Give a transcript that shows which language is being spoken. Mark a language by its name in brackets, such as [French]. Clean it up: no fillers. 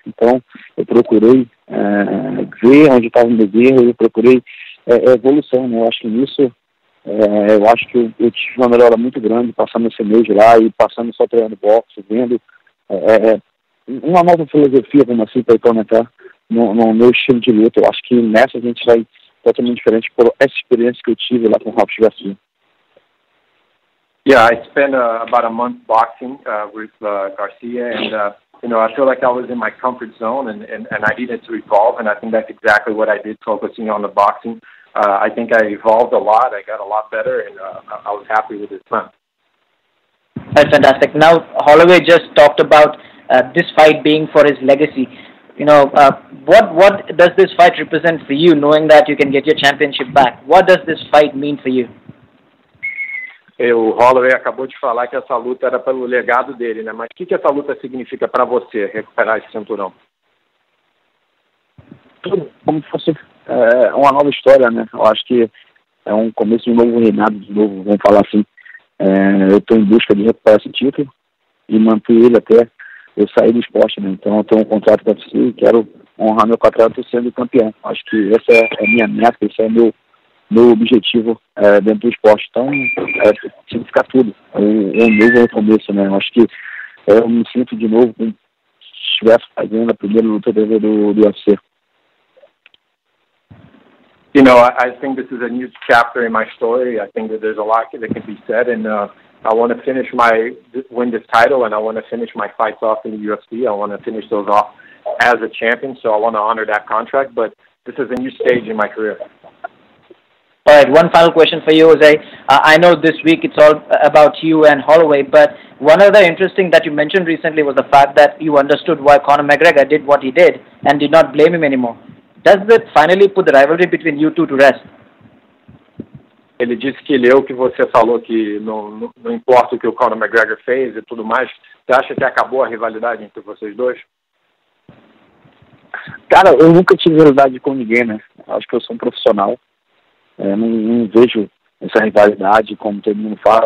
[Portuguese] Então, eu procurei ver onde estava o meu erro, eu procurei evolução, né? Eu acho que nisso, eu acho que eu tive uma melhora muito grande passando esse mês lá e passando só treinando boxe, vendo uma nova filosofia, como assim, para implementar no meu estilo de luta. Eu acho que nessa a gente vai totalmente diferente por essa experiência que eu tive lá com o Robert Garcia. [English] Yeah, I spent about a month boxing with Garcia, and you know, I feel like I was in my comfort zone, and I needed to evolve, and I think that's exactly what I did, focusing on the boxing. I think I evolved a lot. I got a lot better, and I was happy with his plan. That's fantastic. Now, Holloway just talked about this fight being for his legacy. You know, what does this fight represent for you, knowing that you can get your championship back? What does this fight mean for you? [Portuguese] O Holloway acabou de falar que essa luta era pelo legado dele, né? Mas o que essa luta significa para você, recuperar esse cinturão? Tudo, como se fosse uma nova história, né? Eu acho que é um começo de um novo reinado, de novo, vamos falar assim. Eu estou em busca de recuperar esse título e manter ele até eu sair do esporte, né? Então eu tenho um contrato com a UFC e quero honrar meu contrato sendo campeão. Acho que essa é a minha meta, esse é meu objetivo dentro do esporte. Então, significa tudo. É um novo recomeço, né? Eu acho que eu me sinto de novo como se estivesse fazendo a primeira luta do UFC. [English] You know, I think this is a new chapter in my story. I think that there's a lot that can be said, and I want to win this title, and I want to finish my fights off in the UFC. I want to finish those off as a champion, so I want to honor that contract, but this is a new stage in my career. All right, one final question for you, Jose. I know this week it's all about you and Holloway, but one other interesting that you mentioned recently was the fact that you understood why Conor McGregor did what he did and did not blame him anymore. Does that finally put the rivalry between you two to rest? [Portuguese] Ele disse que leu que você falou que não importa o que o Conor McGregor fez e tudo mais. Você acha que acabou a rivalidade entre vocês dois? Cara, eu nunca tive rivalidade com ninguém, né? Acho que eu sou um profissional. Não vejo essa rivalidade como todo mundo fala.